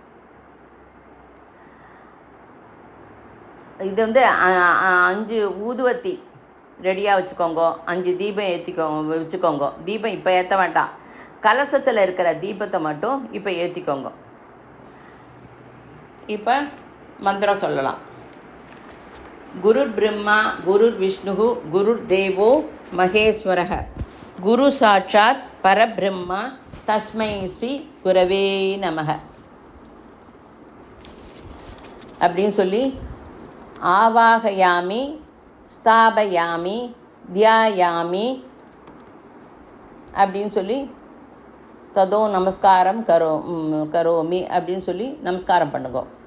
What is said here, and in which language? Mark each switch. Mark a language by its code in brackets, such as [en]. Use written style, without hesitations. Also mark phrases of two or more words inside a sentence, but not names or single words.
[ta] இது 5 ஊதுவத்தி ரெடியாக வச்சுக்கோங்க. 5 தீபம் வச்சுக்கோங்க. தீபம் இப்போ ஏற்ற வேண்டாம், கலசத்தில் இருக்கிற தீபத்தை மட்டும் இப்போ ஏற்றிக்கோங்க. இப்போ மந்திரம் சொல்லலாம். [sa] गुरुर् ब्रह्मा गुरुर् विष्णु गुरुर् देवो महेश्वरः गुरु साक्षात् परब्रह्मा तस्मै श्री गुरवे नमः [ta] அப்படின்னு சொல்லி [sa] आवाहयामि स्थापयामि ध्यायामि [ta] அப்படின்னு சொல்லி [sa] ततो नमस्कारं करोमि [ta] அப்படின்னு சொல்லி நமஸ்காரம் பண்ணுங்க.